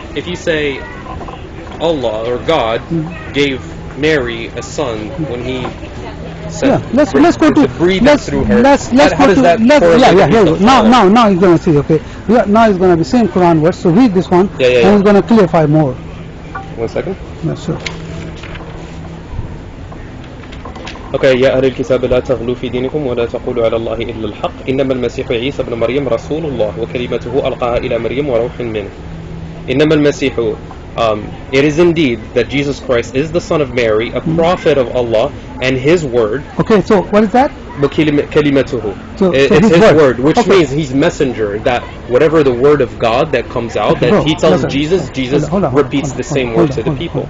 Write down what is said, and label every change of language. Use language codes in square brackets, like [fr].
[en] If you say Allah or God gave Mary a son when He said, let's go to breathe through her. How does that correlate? Now he's gonna see. Okay, now he's gonna be same Quran verse. So read this one, and he's gonna clarify more. 1 second. Yeah, sure. [ar] Okay, يا أهل الكتاب لا تغلوا في دينكم ولا تقولوا على الله إلا الحق إنما المسيح عيسى ابن مريم رسول الله وكلمته ألقاها إلى مريم وروح منه. إنما المسيح [en] it is indeed that Jesus Christ is the son of Mary, a prophet of Allah, and His word. Okay, so what is that? [ar] كلمته. [en] So it's His word, which means He's messenger. That whatever the word of God that comes out, that He tells Jesus repeats the same word to the people.